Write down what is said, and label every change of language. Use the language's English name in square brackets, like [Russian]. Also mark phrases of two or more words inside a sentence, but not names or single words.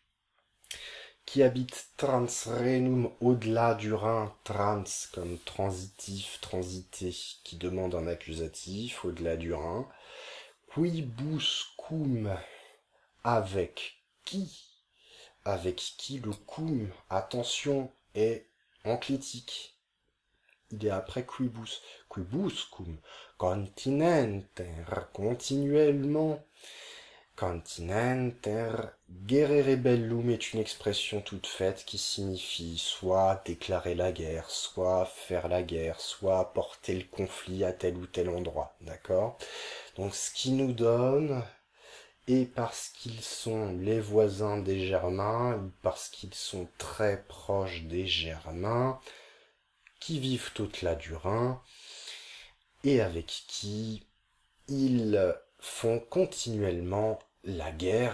[French] Qui habite transrenum au-delà du Rhin, trans comme transitif, transité, qui demande un accusatif, au-delà du Rhin. Quibuscum, avec qui? Avec qui le cum, attention, est enclitique. Il est après quibus. Quibuscum, continenter, continuellement. [Latin] Continenter, guerrere bellum [French] est une expression toute faite qui signifie soit déclarer la guerre, soit faire la guerre, soit porter le conflit à tel ou tel endroit, d'accord? Donc ce qui nous donne, et parce qu'ils sont les voisins des Germains, ou parce qu'ils sont très proches des Germains, qui vivent au-delà du Rhin, et avec qui ils font continuellement la guerre.